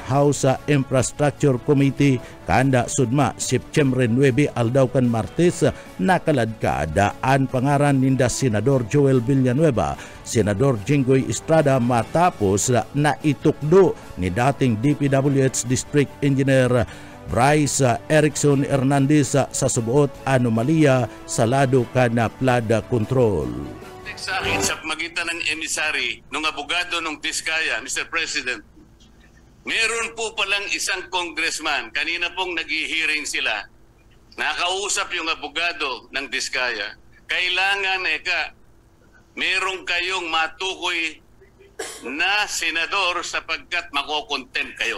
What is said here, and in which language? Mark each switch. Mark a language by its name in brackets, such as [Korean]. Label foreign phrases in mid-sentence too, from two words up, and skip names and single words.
[Bikol] House Infrastructure Committee kanda sudma Septyembre 9 aldaw kan Martes nakaladkadaan pangaran ninda Senador Joel Villanueva, Senador Jinggoy Estrada matapos na itukdo ni dating DPWH District Engineer Bryce Erickson Hernandez sa subuot anomalya sa lado kan flood control. [Filipino] Sa akin sa magitan ng emisary ng abogado ng Diskaya, Mr. President, meron po palang isang congressman, kanina pong nag-hearing sila, nakausap yung abogado ng Diskaya, kailangan meron kayong matukoy na senador sapagkat makokontempt kayo.